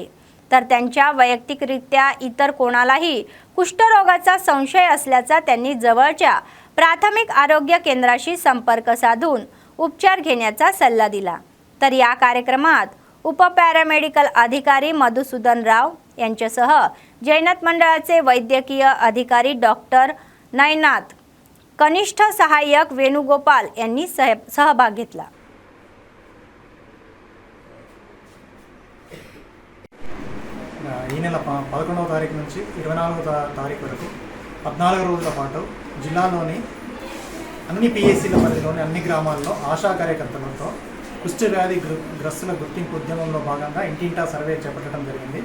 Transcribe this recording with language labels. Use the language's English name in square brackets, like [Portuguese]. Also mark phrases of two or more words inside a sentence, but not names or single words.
[Marathi] तर त्यांच्या वैयक्तिकरित्या इतर कोणालाही कुष्ठरोगाचा संशय असल्याचा त्यांनी जवळच्या प्राथमिक आरोग्य केंद्राशी संपर्क साधून उपचार घेण्याचा सल्ला दिला. तर या कार्यक्रमात उपपॅरामेडिकल अधिकारी मधुसूदन राव यांच्यासह जैनत मंडळाचे वैद्यकीय अधिकारी डॉक्टर नयनाथ, कनिष्ठ सहाय्यक वेणुगोपाल यांनी सहभाग घेतला. [Telugu] ఈ నెల 11వ తారీఖు నుంచి 24వ తారీఖు వరకు 14 రోజుల పాటు జిల్లాలోని అన్ని PSCల పరిధిలోని అన్ని గ్రామాల్లో ఆశా కార్యకర్తలతో కుష్ఠ వ్యాధి గ్రస్తుల గుర్తింపు ఉద్యమంలో భాగంగా ఇంటింటా సర్వే చేపట్టడం జరిగింది.